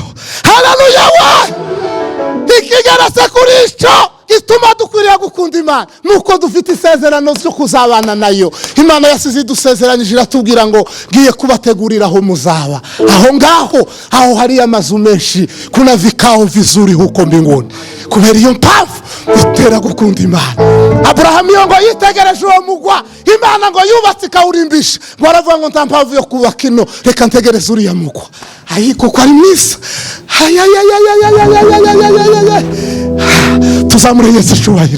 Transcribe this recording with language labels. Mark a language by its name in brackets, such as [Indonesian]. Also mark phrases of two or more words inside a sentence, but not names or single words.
[Kinyarwanda] Haleluya we! Ikigeretse kuri icyo gituma dukwiriye gukunda Imana nuko dufite isezerano ryo kuzabana nayo. Imana yasize idusezeranyije iratubwira ngo ngiye kubategurira aho muzaba. Aho ngaho hari amazu menshi, [Swahili] kuna vikao vizuri huko mbinguni. [Kinyarwanda] Kubera iyo mpamvu itera gukunda Imana. Abrahamu ngo yitegereje uwo mugwa Imana ngo yubatse ikawurimbisha, baravuga ngo nta mpamvu yo kubaka ino, reka ntegereze uriya mugwa. Kuko ari mwiza. Tuzamure Yesu icyubahiro.